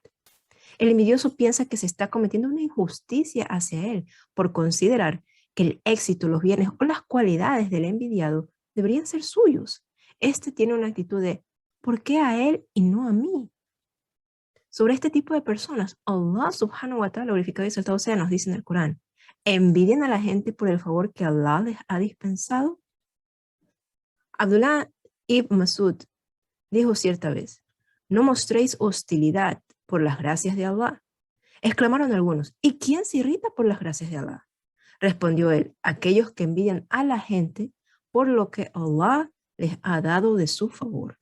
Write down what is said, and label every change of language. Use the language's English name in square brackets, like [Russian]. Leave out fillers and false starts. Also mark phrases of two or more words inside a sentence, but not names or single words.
[Spanish] El envidioso piensa que se está cometiendo una injusticia hacia él por considerar que el éxito, los bienes o las cualidades del envidiado deberían ser suyos. este tiene una actitud de ¿por qué a él y no a mí? Sobre este tipo de personas, [Arabic] الله سبحانه وتعالى, [Spanish] glorificado y exaltado sea, nos dice en el Corán, ¿envidian a la gente por el favor que Allah les ha dispensado? Abdullah ibn Masud dijo cierta vez, no mostréis hostilidad por las gracias de Allah. Exclamaron algunos, ¿y quién se irrita por las gracias de Allah? Respondió él, aquellos que envidian a la gente por lo que Allah les ha dado de su favor.